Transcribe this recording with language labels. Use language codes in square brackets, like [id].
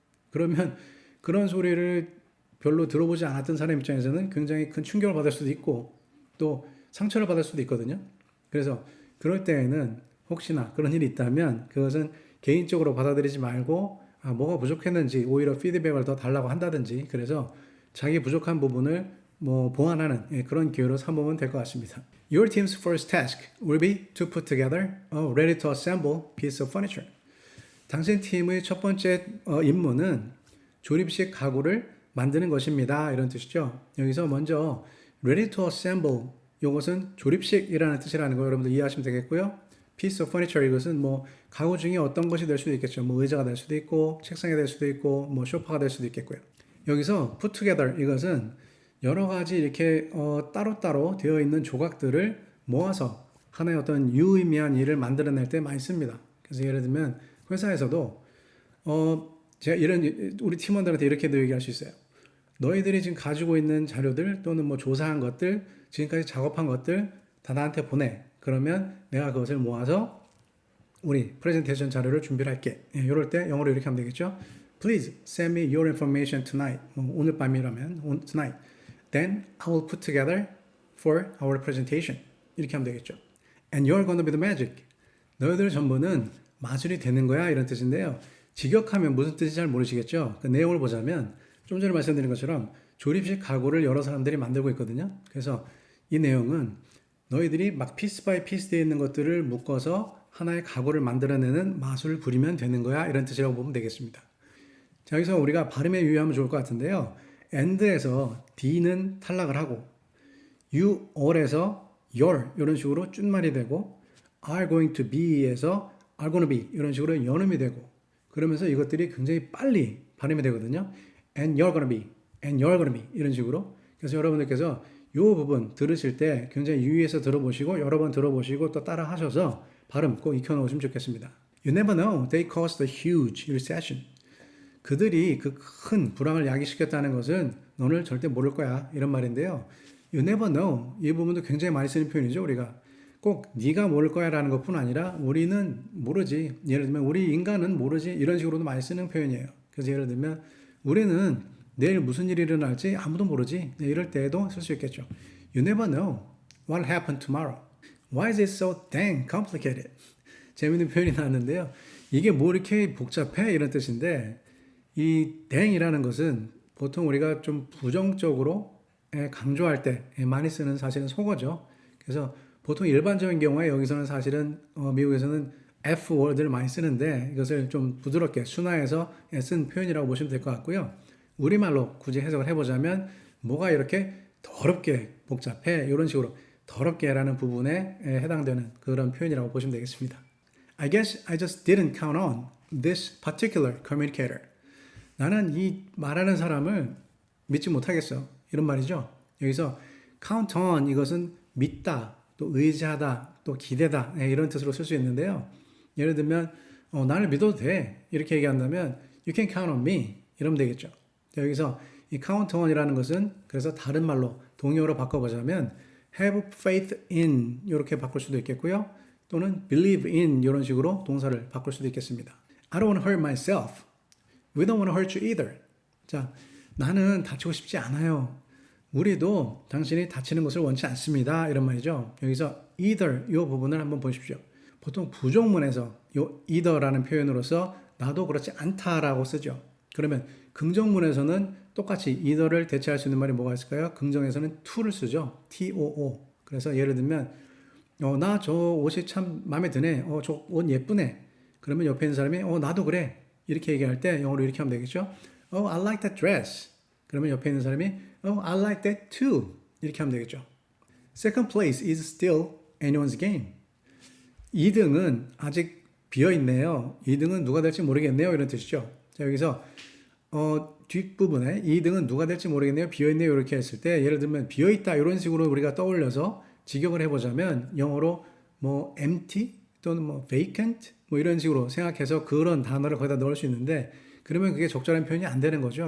[ko] 그러면 그런 소리를 별로 들어보지 않았던 사람 입장에서는 굉장히 큰 충격을 받을 수도 있고 또 상처를 받을 수도 있거든요. 그래서 그럴 때에는 혹시나 그런 일이 있다면 그것은 개인적으로 받아들이지 말고 뭐가 부족했는지 오히려 피드백을 더 달라고 한다든지 그래서 자기 부족한 부분을 뭐 보완하는 그런 기회로 삼으면 될 것 같습니다. [en] Your team's first task will be to put together a ready to assemble piece of furniture. [ko] 당신 팀의 첫 번째 임무는 조립식 가구를 만드는 것입니다. 이런 뜻이죠. 여기서 먼저 [en] ready to assemble [ko] 이것은 조립식이라는 뜻이라는 거 여러분들 이해하시면 되겠고요. [en] piece of furniture [ko] 이것은 뭐 가구 중에 어떤 것이 될 수도 있겠죠. 뭐 의자가 될 수도 있고 책상이 될 수도 있고 뭐 소파가 될 수도 있겠고요. 여기서 [en] put together [ko] 이것은 여러 가지 이렇게 따로따로 되어 있는 조각들을 모아서 하나의 어떤 유의미한 일을 만들어낼 때 많이 씁니다. 그래서 예를 들면 회사에서도 제가 이런 우리 팀원들한테 이렇게도 얘기할 수 있어요. 너희들이 지금 가지고 있는 자료들 또는 뭐 조사한 것들 지금까지 작업한 것들 다 나한테 보내. 그러면 내가 그것을 모아서 우리 프레젠테이션 자료를 준비를 할게. 이럴 때 영어로 이렇게 하면 되겠죠. [en] Please send me your information tonight. [ko] 오늘 밤이라면 tonight. [en] Then I will put together for our presentation. [ko] 이렇게 하면 되겠죠. [en] And you're going to be the magic. [ko] 너희들 전부는 마술이 되는 거야 이런 뜻인데요. 직역하면 무슨 뜻인지 잘 모르시겠죠. 그 내용을 보자면 좀 전에 말씀드린 것처럼 조립식 가구를 여러 사람들이 만들고 있거든요. 그래서 이 내용은 너희들이 막 피스 바이 피스 되어 있는 것들을 묶어서 하나의 가구를 만들어내는 마술을 부리면 되는 거야. 이런 뜻이라고 보면 되겠습니다. 자, 여기서 우리가 발음에 유의하면 좋을 것 같은데요. and에서 d는 탈락을 하고 you all에서 your 이런 식으로 쭌말이 되고 [en] are going to be [ko] 에서 [en] are gonna be [ko] 이런 식으로 연음이 되고 그러면서 이것들이 굉장히 빨리 발음이 되거든요. [en] and you're gonna be, and you're gonna be [ko] 이런 식으로. 그래서 여러분들께서 이 부분 들으실 때 굉장히 유의해서 들어보시고 여러 번 들어보시고 또 따라 하셔서 발음 꼭 익혀놓으시면 좋겠습니다. You never know. They caused a huge recession. 그들이 그 큰 불황을 야기시켰다는 것은 너는 절대 모를 거야. 이런 말인데요. [en] You never know. [ko] 이 부분도 굉장히 많이 쓰는 표현이죠. 우리가 꼭 네가 모를 거야 라는 것뿐 아니라 우리는 모르지. 예를 들면 우리 인간은 모르지. 이런 식으로도 많이 쓰는 표현이에요. 그래서 예를 들면 우리는 내일 무슨 일이 일어날지 아무도 모르지. 이럴 때에도 쓸 수 있겠죠. [en] You never know what will happen tomorrow. Why is it so dang complicated? [ko] 재밌는 표현이 나왔는데요. 이게 뭐 이렇게 복잡해? 이런 뜻인데 이 dang이라는 것은 보통 우리가 좀 부정적으로 강조할 때 많이 쓰는 사실은 속어죠. 그래서 보통 일반적인 경우에 여기서는 사실은 미국에서는 F 월드를 많이 쓰는데 이것을 좀 부드럽게 순화해서 쓴 표현이라고 보시면 될 것 같고요. 우리말로 굳이 해석을 해보자면 뭐가 이렇게 더럽게 복잡해 이런 식으로 더럽게라는 부분에 해당되는 그런 표현이라고 보시면 되겠습니다. [en] I guess I just didn't count on this particular communicator. [ko] 나는 이 말하는 사람을 믿지 못하겠어. 이런 말이죠. 여기서 count on 이것은 믿다, 또 의지하다, 또 기대다 이런 뜻으로 쓸 수 있는데요. 예를 들면 나를 믿어도 돼 이렇게 얘기한다면 [en] you can count on me [ko] 이러면 되겠죠. 여기서 이 count on이라는 것은 그래서 다른 말로 동요로 바꿔보자면 [en] have faith in [ko] 이렇게 바꿀 수도 있겠고요. 또는 [en] believe in [ko] 이런 식으로 동사를 바꿀 수도 있겠습니다. [en] I don't want to hurt myself. We don't want to hurt you either. [ko] 자, 나는 다치고 싶지 않아요. 우리도 당신이 다치는 것을 원치 않습니다. 이런 말이죠. 여기서 either 이 부분을 한번 보십시오. 보통 부정문에서 이 either라는 표현으로서 나도 그렇지 않다라고 쓰죠. 그러면 긍정문에서는 똑같이 either를 대체할 수 있는 말이 뭐가 있을까요? 긍정에서는 to를 쓰죠. [en] too. [ko] 그래서 예를 들면 나 저 옷이 참 마음에 드네. 저 옷 예쁘네. 그러면 옆에 있는 사람이 나도 그래. 이렇게 얘기할 때 영어로 이렇게 하면 되겠죠. [en] I like that dress. [ko] 그러면 옆에 있는 사람이 [en] I like that too. [ko] 이렇게 하면 되겠죠. [en] Second place is still anyone's game. [ko] 2등은 아직 비어있네요. 2등은 누가 될지 모르겠네요. 이런 뜻이죠. 자, 여기서 뒷부분에 2등은 누가 될지 모르겠네요. 비어있네요. 이렇게 했을 때 예를 들면 비어있다 이런 식으로 우리가 떠올려서 직역을 해보자면 영어로 뭐 empty 또는 뭐 vacant 뭐 이런 식으로 생각해서 그런 단어를 거기다 넣을 수 있는데 그러면 그게 적절한 표현이 안 되는 거죠.